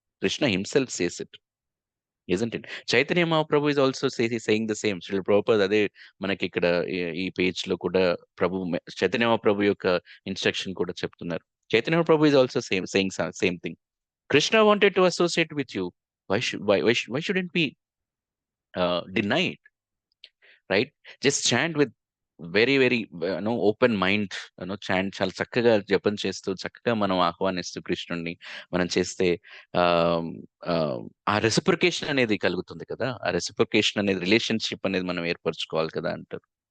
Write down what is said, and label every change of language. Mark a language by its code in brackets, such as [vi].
[en] Krishna himself says it, isn't it? Chaitanya Mahaprabhu is also saying the same. [te] Srila Prabhupad అదే మనకి ఇక్కడ ఈ పేజ్ లో కూడా చైతన్య మహాప్రభు యొక్క ఇన్స్ట్రక్షన్ కూడా చెప్తున్నారు. [en] Chaitanya Mahaprabhu is also saying same thing. Krishna wanted to associate with you. Why shouldn't we deny it, right? Just chant with very open mind, [te] chant చాలా చక్కగా జపం చేస్తూ చక్కగా మనం ఆహ్వానిస్తూ కృష్ణుడిని మనం చేస్తే ఆ ఆ, ఆ రెసిప్రొకేషన్ అనేది కలుగుతుంది కదా. ఆ రెసిప్రొకేషన్ అనేది, రిలేషన్షిప్ అనేది మనం ఏర్పరచుకోవాలి కదా అంటారు.